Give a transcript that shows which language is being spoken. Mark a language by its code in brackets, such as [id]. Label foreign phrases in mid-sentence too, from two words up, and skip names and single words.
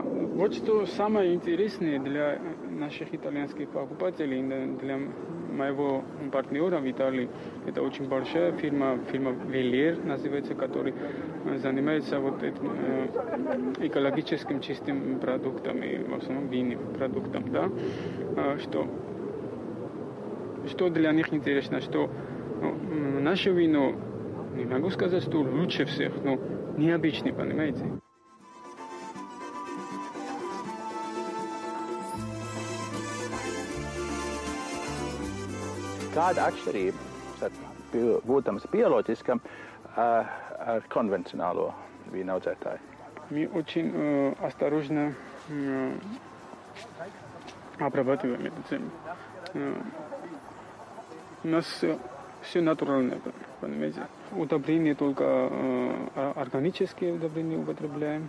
[ru] Вот что самое интересное для наших итальянских покупателей, для моего партнера в Италии, это очень большая фирма Веллер называется, которая занимается вот этим экологическим чистым продуктами, в основном винным продуктом, да, что для них интересно, что наше вино, не могу сказать, что лучше всех, но необычный, понимаете? [lv] Kāda atšķirība būtams bioloģiskam ar konvencionālo vīna audzētāju? [ru] Мы очень осторожно обрабатываем эту землю. У нас все натуральное, понимаете. Удобрения только органические удобрения употребляем.